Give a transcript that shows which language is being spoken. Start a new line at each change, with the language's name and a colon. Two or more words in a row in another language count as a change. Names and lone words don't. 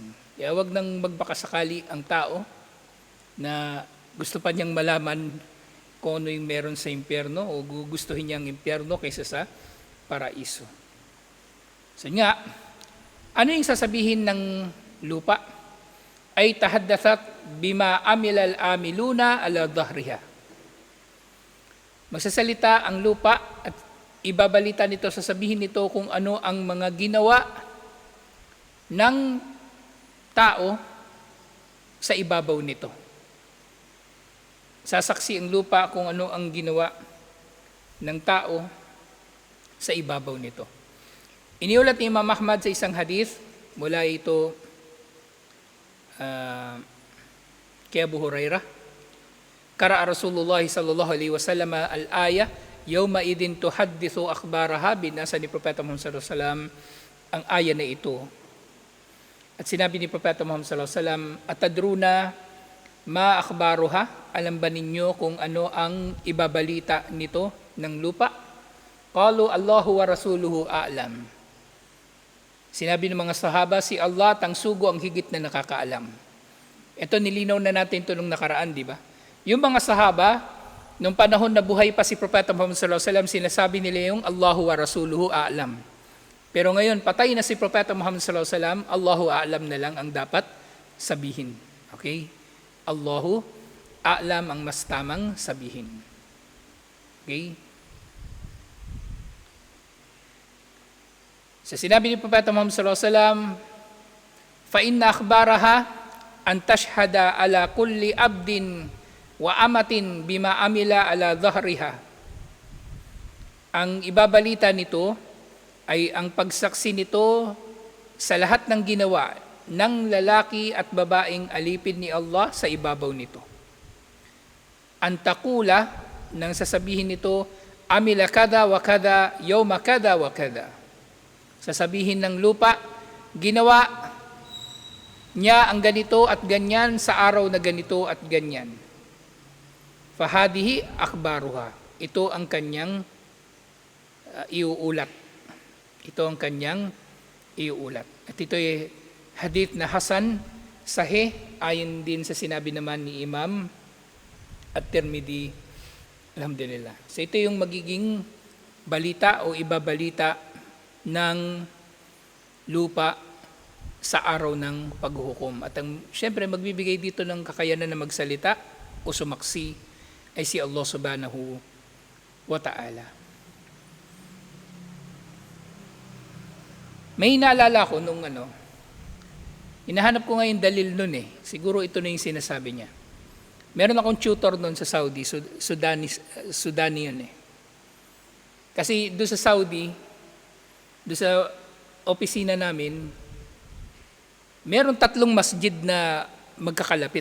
Filipino: Kaya wag nang magbakasakali ang tao na gusto pa niyang malaman kung ano yung meron sa impyerno o gugustuhin niya ang impyerno kaysa sa paraiso. So nga, ano yung sasabihin ng lupa?
Arabic: أي تحدثت بما عمل العاملون على ظهرها.
Filipino: Magsasalita ang lupa at ibabalita nito, sasabihin nito kung ano ang mga ginawa ng tao sa ibabaw nito. Sasaksi ang lupa kung ano ang ginawa ng tao sa ibabaw nito. Iniulat ni Imam Ahmad sa isang hadith, mula ito kay Abu Hurairah,
Arabic: قرأ رسول الله صلى الله عليه وسلم الآية يومئذ تحدث أخبارها,
Filipino: binasa ni Propeta Muhammad
Arabic: صلى الله عليه وسلم
Filipino: ang aya na ito. At sinabi ni Propeta Muhammad
Arabic: صلى الله عليه وسلم, أتدرون ما أخبارها,
Filipino: alam ba ninyo kung ano ang ibabalita nito ng lupa?
Arabic: قالوا الله ورسوله أعلم.
Filipino: Sinabi ng mga sahaba, si Allah at ang sugo ang higit na nakakaalam. Ito nilinaw na natin ito nung nakaraan, di ba? Yung mga sahaba, nung panahon na buhay pa si Propeta Muhammad
Arabic: صلى الله عليه وسلم,
Filipino: sinasabi nila yung
Arabic: الله ورسوله أعلم.
Filipino: Pero ngayon, patay na si Propeta Muhammad
Arabic: صلى الله عليه وسلم, الله أعلم
Filipino: na lang ang dapat sabihin. Okay?
Arabic: الله أعلم
Filipino: ang mas tamang sabihin. Okay? Sa sinabi ni Propeta Muhammad
Arabic: صلى الله عليه وسلم فإن أخبارها أن تشهد على كل عبد وأمة بما عمل على ظهرها.
Filipino: Ang ibabalita nito ay ang pagsaksi nito sa lahat ng ginawa ng lalaki at babaeng alipin ni Allah sa ibabaw nito.
Arabic: Antakula,
Filipino: nang sasabihin nito,
Arabic: عمل كذا وكذا يوم كذا وكذا.
Filipino: Sasabihin ng lupa, ginawa niya ang ganito at ganyan sa araw na ganito at ganyan.
Arabic: فهذه أخبارها.
Filipino: Ito ang kanyang iuulat. Ito ang kanyang iuulat. At ito ay hadith na Hasan, sahih, ayon din sa sinabi naman ni Imam At-Tirmidhi.
Arabic: Alhamdulillah.
Filipino: So ito yung magiging balita o ibabalita ng lupa sa araw ng paghuhukom. At siyempre magbibigay dito ng kakayanan na magsalita o sumaksi ay si Allah
Arabic: سبحانه وتعالى.
Filipino: May naalala ko nung hinahanap ko ngayon dalil nun Siguro ito na yung sinasabi niya. Meron akong tutor nun sa Saudi, Sudani yun Kasi doon sa Saudi, doon sa opisina namin, meron 3 masjid na magkakalapit.